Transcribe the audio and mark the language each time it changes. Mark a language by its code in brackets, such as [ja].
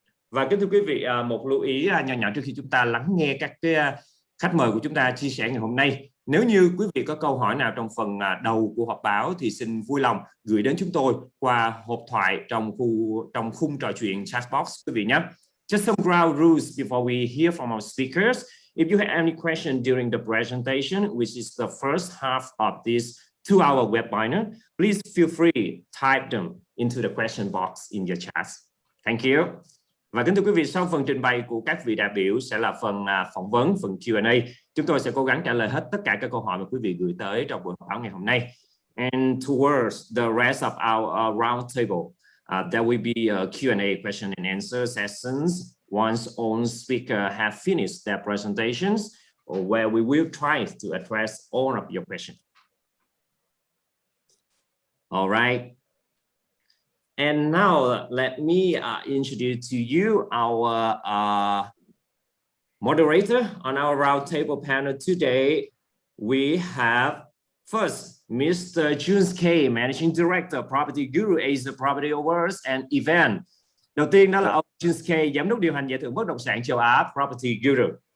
[vi] Và kính thưa quý vị, một lưu ý nhỏ nhỏ trước khi chúng ta lắng nghe các cái khách mời của chúng ta chia sẻ ngày hôm nay. Nếu như quý vị có câu hỏi nào trong phần đầu của họp báo thì xin vui lòng gửi đến chúng tôi qua hộp thoại trong khung trò chuyện chat box quý vị nhé. [en] Just some ground rules before we hear from our speakers. If you have any question during the presentation, which is the first half of this 2-hour webinar, please feel free type them into the question box in your chat. Thank you. [vi] Và kính thưa quý vị, sau phần trình bày của các vị đại biểu sẽ là phần phỏng vấn, phần Q&A. Chúng tôi sẽ cố gắng trả lời hết tất cả các câu hỏi mà quý vị gửi tới trong buổi họp báo ngày hôm nay. [en] And towards the rest of our roundtable, there will be a Q&A question and answer sessions once all speakers have finished their presentations, or where we will try to address all of your questions. All right. And now let me introduce to you our moderator on our roundtable panel today. We have first Mr. Junes K, Managing Director, PropertyGuru Asia Property Awards and Event. [vi] Đầu tiên đó là ông Junes K, Giám đốc điều hành giải thưởng bất động sản châu Á, PropertyGuru.